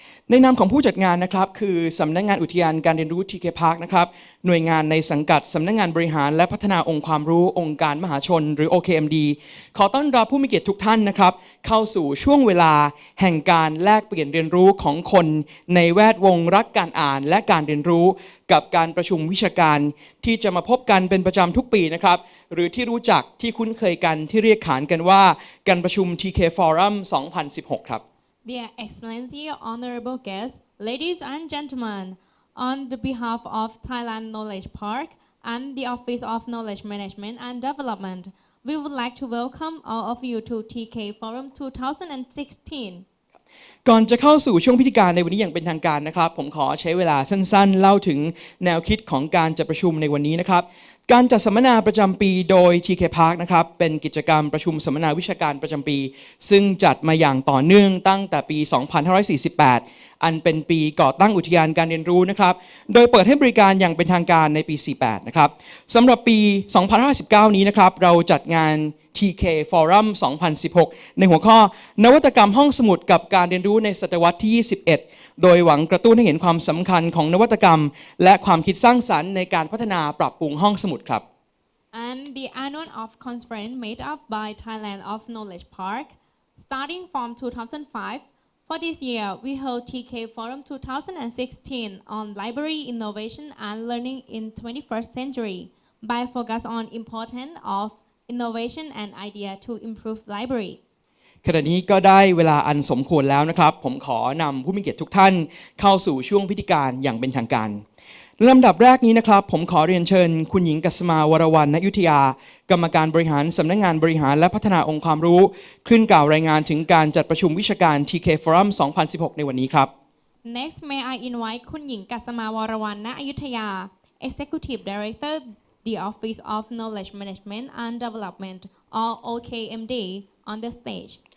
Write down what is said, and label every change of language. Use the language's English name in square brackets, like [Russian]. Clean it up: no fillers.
[Thai] ในนามของผู้จัดงานนะครับคือสำนักงานอุทยานการเรียนรู้ TK Park นะครับหน่วยงานในสังกัดสำนักงานบริหารและพัฒนาองค์ความรู้องค์การมหาชนหรือ OKMD ขอต้อนรับผู้มีเกียรติทุกท่านนะครับเข้าสู่ช่วงเวลาแห่งการแลกเปลี่ยนเรียนรู้ของคนในแวดวงรักการอ่านและการเรียนรู้กับการประชุมวิชาการที่จะมาพบกันเป็นประจำทุกปีนะครับหรือที่รู้จักที่คุ้นเคยกันที่เรียกขานกันว่าการประชุม TK Forum 2016 ครับ [English] Dear Excellency, honorable guests, ladies and gentlemen, on the behalf of Thailand Knowledge Park and the Office of Knowledge Management and Development, we would like to welcome all of you to TK Forum 2016. [Thai] ก่อนจะเข้าสู่ช่วงพิธีการในวันนี้อย่างเป็นทางการนะครับผมขอใช้เวลาสั้นๆเล่าถึงแนวคิดของการจัดประชุมในวันนี้นะครับการจัดสัมมนาประจำปีโดย TK Park นะครับเป็นกิจกรรมประชุมสัมมนาวิชาการประจำปีซึ่งจัดมาอย่างต่อเนื่องตั้งแต่ปี 2548 อันเป็นปีก่อตั้งอุทยานการเรียนรู้นะครับโดยเปิดให้บริการอย่างเป็นทางการในปี 48 นะครับสำหรับปี 2519 นี้นะครับเราจัดงานTK Forum 2016 ในหัวข้อนวัตกรรมห้องสมุดกับการเรียนรู้ในศตวรรษที่ 21 โดยหวังกระตุ้นให้เห็นความสำคัญของนวัตกรรมและความคิดสร้างสรรค์ในการพัฒนาปรับปรุงห้องสมุดครับ [English] And the annual of conference made up by Thailand of Knowledge Park starting from 2005. For this year, we hold TK Forum 2016 on library innovation and learning in 21st century by focus on importance of innovation and idea to improve library [Thai] ขณะนี้ก็ได้เวลาอันสมควรแล้วนะครับผมขอนำผู้มีเกียรติทุกท่านเข้าสู่ช่วงพิธีการอย่างเป็นทางการลำดับแรกนี้นะครับผมขอเรียนเชิญคุณหญิงกัสมาวรวรรณ ณ อยุธยากรรมการบริหารสำนักงานบริหารและพัฒนาองค์ความรู้ขึ้นกล่าวรายงานถึงการจัดประชุมวิชาการ TK Forum 2016 ในวันนี้ครับ [English] Next may I invite คุณหญิงกัสมาวรวรรณ ณ อยุธยา Executive Director the Office of Knowledge Management and Development or OKMD on the stage